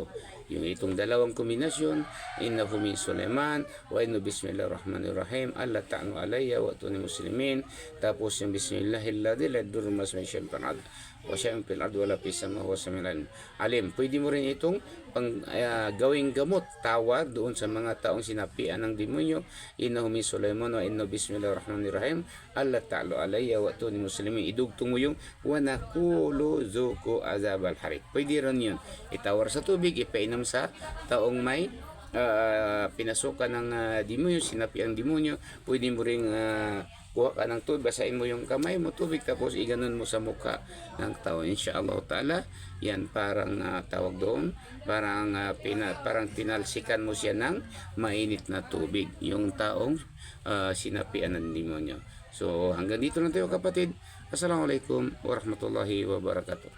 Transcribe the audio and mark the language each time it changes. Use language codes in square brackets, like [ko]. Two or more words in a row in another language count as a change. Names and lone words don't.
[tl] Yung itong dalawang kombinasyon, [ar] إنه من سليمان وإنه بسم الله الرحمن الرحيم ألا تعلوا علي وأتوني مسلمين. [tl] Tapos yung [ar] بسم الله الذي لا يضر مع اسمه شيء في الأرض وشيء في الأرض ولا في السماء وهو السميع العليم. [tl] Pwede mo rin itong gawing gamot, tawa doon sa mga taong sinapian ng demonyo. [ar] إنه من سليمان وإنه بسم الله الرحمن الرحيم ألا تعلوا علي وأتوني مسلمين. [tl] Idugtong mo yung [ar] ونقول ذوقوا عذاب الحريق. [tl] Pwede rin yun. Itawar sa tubig, ipainom sa taong may pinasukan ng demonyo, sinapi ang demonyo. Pwede mo ring kuha ka ng tubig, basahin mo yung kamay mo tubig, tapos iganon mo sa mukha ng tao. [ar] إن شاء الله تعالى, [tl] yan parang tawag doon, parang pinalsikan mo siya ng mainit na tubig, yung taong sinapian ng demonyo. So hanggang dito lang tayo kapatid. [ar] السلام عليكم ورحمة الله وبركاته.